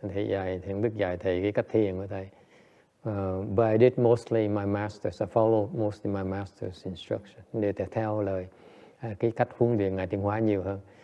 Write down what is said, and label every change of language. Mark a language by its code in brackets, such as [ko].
[vi] Thầy Hận Đức dạy thầy cái cách thiền của thầy. [en] But I did mostly my master's. I followed mostly my master's instruction. [vi] Để theo lời cái cách huấn luyện Ngài Tiến Hóa nhiều hơn.